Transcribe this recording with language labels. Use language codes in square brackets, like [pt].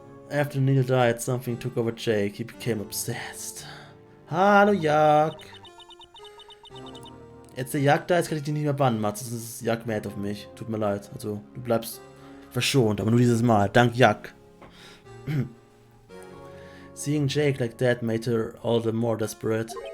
[en] After Neil died, something took over Jake. He became obsessed. Hallo, Jak. [de] Jetzt der Jak da ist, kann ich dich nicht mehr bannen, Matze. Das ist Jak mad auf mich. Tut mir leid. Also, du bleibst verschont, aber nur dieses Mal. Dank Jak. [en] Seeing Jake like that made her all the more desperate.